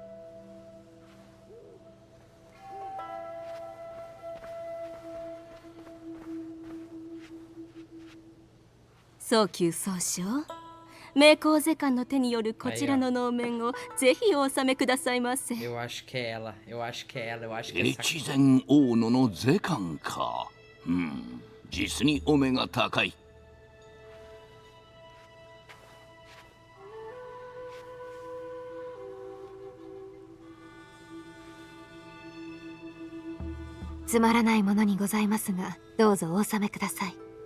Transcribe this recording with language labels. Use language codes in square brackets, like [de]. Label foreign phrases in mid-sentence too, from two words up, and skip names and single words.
[ja] 宗久総将、名工世官の手によるこちらの能面をぜひお納めくださいませ。 [pt] Eu acho que é ela. Eu acho que é ela. Eu acho que é essa. [ja] 越前大野の世官か。実にお目が高い。つまらないものにございますが、どうぞお納めください。